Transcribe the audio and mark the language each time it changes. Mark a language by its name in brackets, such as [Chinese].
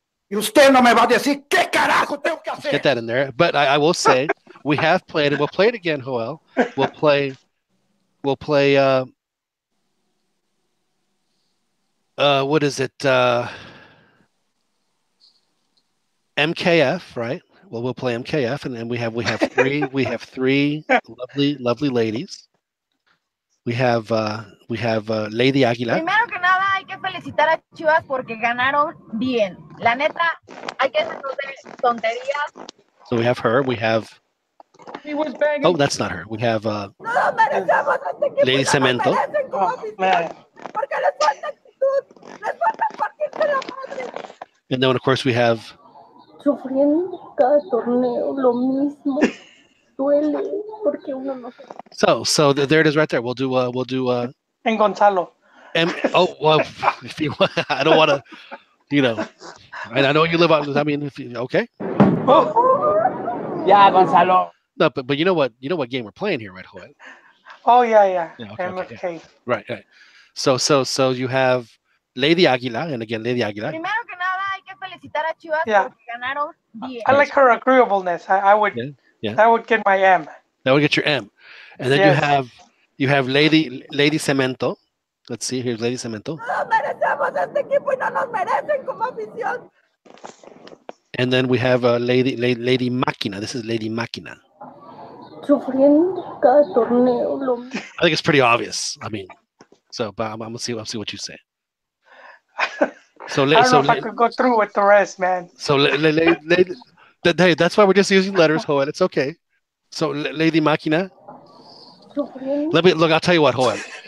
[Spanish] Y usted no me va a decir qué carajo tengo que hacer. [English] Get that in there. But I will say we have played it. We'll play it again, Joel. We'll play. What is it? MKF, right? Well, we'll play MKF, and then we have three lovely ladies. We have Lady Aguila. [Spanish] Primero que nada hay felicitar a Chivas porque ganaron bien. La neta, hay que dejarnos de tonterías. [English] So we have her. We have. He was banging. Oh, that's not her. We have [Spanish] No nos merecemos este equipo. [English] Lady [Spanish] No nos [English] Cemento. [Spanish] merecen como afición. Porque les falta actitud. Les falta partirse la madre. [English] And then, of course, we have. [Spanish] Sufriendo cada torneo lo mismo. Duele porque uno no se... [English] So there it is right there. We'll do. And Gonzalo. Oh well, if you, I don't want to, and I know you live on. I mean, if you, okay. Yeah, Gonzalo. No, but you know what game we're playing here, right, Joel? Oh yeah. Okay, MFK. yeah. Right. So you have Lady Aguila, and again Lady Aguila. [Spanish] Primero que nada hay que felicitar a Chivas porque ganaron bien. [English] I like her agreeableness. I would. Yeah. That would get my M. That would get your M, and then you have Lady Cemento. Let's see. Here's Lady Cemento. [Spanish] No nos merecemos este equipo y no nos merecen como afición. [English] And then we have Lady Máquina. This is Lady Máquina. [Spanish] Sufriendo cada torneo lo mismo. [English] I think it's pretty obvious. I mean, but I'm gonna see what you say. So I don't know if I could go through with the rest, man. So hey, that's why we're just using letters, Joel. It's okay. So Lady Máquina. Look. I'll tell you what, Joel.